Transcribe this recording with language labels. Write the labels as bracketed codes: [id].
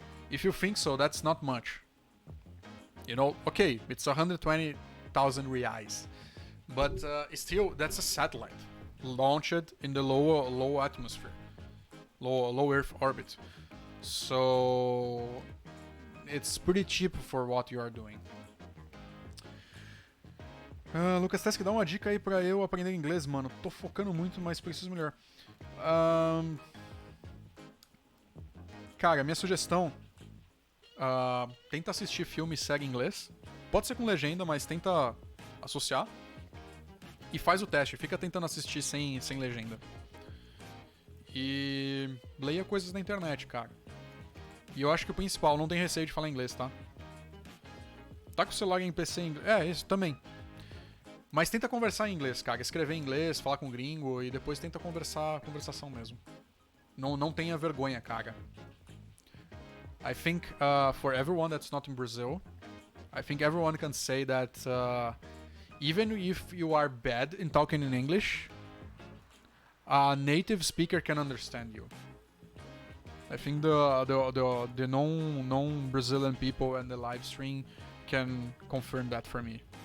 [en] If you think so, that's not much. You know, okay, it's 120,000 reais, but still, that's a satellite launched in the low atmosphere, low Earth orbit. So it's pretty cheap for what you are doing. [pt] Lucas Tesk, dá uma dica aí pra eu aprender inglês, mano. Tô focando muito, mas preciso melhorar. Cara, minha sugestão, tenta assistir filme e série em inglês. Pode ser com legenda, mas tenta associar. E faz o teste, fica tentando assistir sem legenda. E leia coisas na internet, cara. E eu acho que o principal, não tem receio de falar inglês, tá? Tá com o celular em PC em inglês. Isso também. Mas tenta conversar em inglês, cara. Escrever em inglês, falar com gringo e depois tenta conversação mesmo. Não tenha vergonha, cara. [en] I think for everyone that's not in Brazil, I think everyone can say that even if you are bad in talking in English, a native speaker can understand you. I think the non-Brazilian people and the live stream can confirm that for me.